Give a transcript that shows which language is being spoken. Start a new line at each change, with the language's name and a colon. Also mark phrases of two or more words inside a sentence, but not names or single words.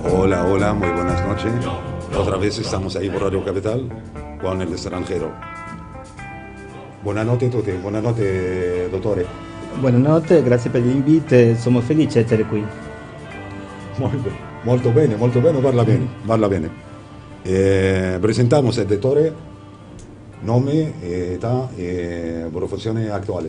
Spanish: Hola, hola, muy buenas noches. Otra vez estamos ahí por Radio Capital con el extranjero.
Italian: Buonanotte a tutti, buonanotte dottore. Buonanotte, grazie per l'invito, sono felice di essere qui. Molto bene, parla bene. Presentamos il dottore, nome, età e professione attuale.